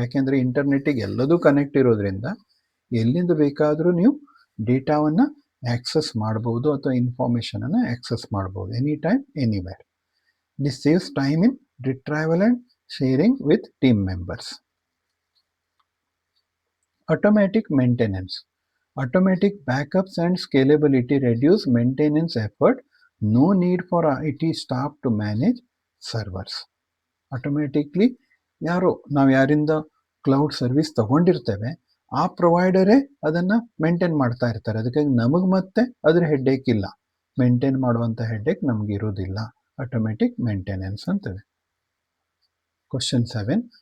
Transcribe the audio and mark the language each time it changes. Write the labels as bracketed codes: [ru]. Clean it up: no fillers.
[kn] ಯಾಕೆಂದರೆ ಇಂಟರ್ನೆಟ್ಟಿಗೆ ಎಲ್ಲದೂ ಕನೆಕ್ಟ್ ಇರೋದ್ರಿಂದ ಎಲ್ಲಿಂದ ಬೇಕಾದರೂ ನೀವು ಡೇಟಾವನ್ನು ಆಕ್ಸೆಸ್ ಮಾಡ್ಬೋದು ಅಥವಾ ಇನ್ಫಾರ್ಮೇಷನನ್ನು ಆಕ್ಸೆಸ್ ಮಾಡ್ಬೋದು [en] Any time anywhere. This saves time in retrieval and sharing with team members. Automatic maintenance. Automatic backups and scalability reduce maintenance effort. No need for IT staff to manage servers. [kn] Automatically ನಾವು ಯಾರಿಂದ cloud service ತಗೊಂಡಿರ್ತೇವೆ ಆ ಪ್ರೊವೈಡರೇ ಅದನ್ನು maintain ಮಾಡ್ತಾ ಇರ್ತಾರೆ. ಅದಕ್ಕಾಗಿ ನಮಗೆ ಮತ್ತೆ ಅದರ ಹೆಡ್ಡೇಕ್ ಇಲ್ಲ, ಮೇಂಟೈನ್ ಮಾಡುವಂಥ ಹೆಡ್ಡೇಕ್ ನಮಗೆ ಇರೋದಿಲ್ಲ. Automatic maintenance ಅಂತೇವೆ. ಕ್ವಶನ್ 7.